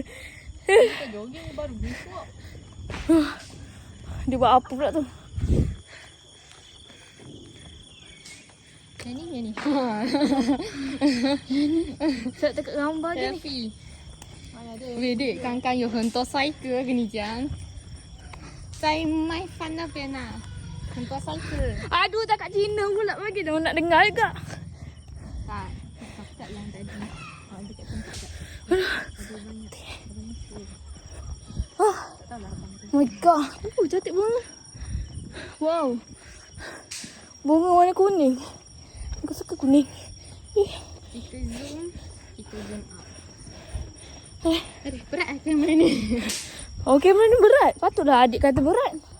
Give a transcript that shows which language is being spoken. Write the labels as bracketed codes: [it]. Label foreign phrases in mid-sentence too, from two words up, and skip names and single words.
[ms] Kita jogging baru besok. Dia buat apa pula tu? Yang ni. Saya dekat gambar je ni. Selfie. Mana ada? Weh dek, [zh] 刚刚有很多帅哥跟你讲。在卖饭那边啊，很多帅哥。 [ms] Aduh, tak kat Cina pula bagi dia nak dengar juga. Tak, tak yang tadi. Dekat tempat tak. [en] Oh my god. [ms] Cantik bunga. Wow. Bunga warna kuning. Aku suka kuning. Kita [en] zoom out. [ms] Aduh, berat kamera ni. Oh, kamera ni berat. Patutlah adik kata berat.